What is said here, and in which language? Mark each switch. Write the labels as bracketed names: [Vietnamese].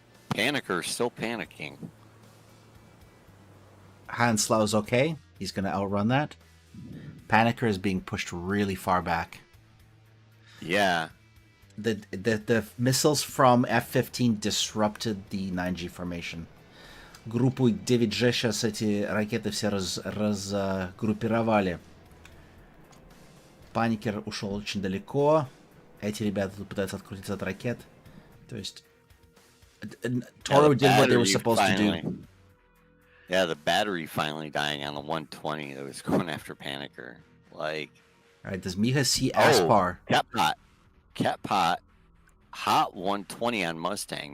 [English] Panicker still panicking. Hanslau's okay. He's going to outrun that. Panicker is being pushed really far back. Yeah. The missiles from F-15 disrupted the 9G formation. [Russian] Группу 9G сейчас эти ракеты все разгруппировали. Паникер ушел очень далеко. Эти ребята тут пытаются открутиться от ракет. То есть... [English] Toro did what they were supposed to do. Yeah, the battery finally dying on the 120 that was going after Panicker. Like... Alright, does Miha see Aspar? Cat pot. Hot 120 on Mustang.